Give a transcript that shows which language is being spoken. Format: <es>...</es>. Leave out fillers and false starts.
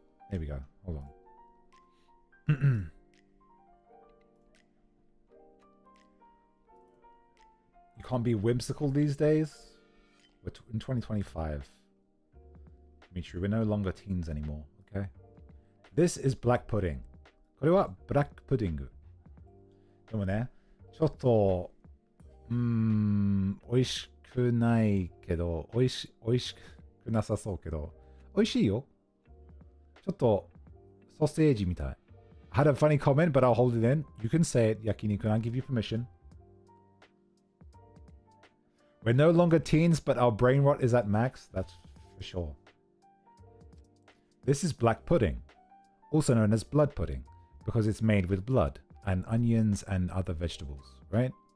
<en>There we go. Hold on. You can't be whimsical these days? We're in 2025. Dimitri, we're no longer teens anymore, okay? This is black pudding.</en> <ja>これはブラックプディング。でもね、ちょっと、美味しくないけど、美味しくなさそうけど、美味しいよ。ちょっと、ソーセージみたい。</ja> <en>I had a funny comment, but I'll hold it in. You can say it, 焼肉, and I'll give you permission. We're no longer teens, but our brain rot is at max. That's for sure. This is black pudding, also known as blood pudding, because it's made with blood and onions and other vegetables, right?</en>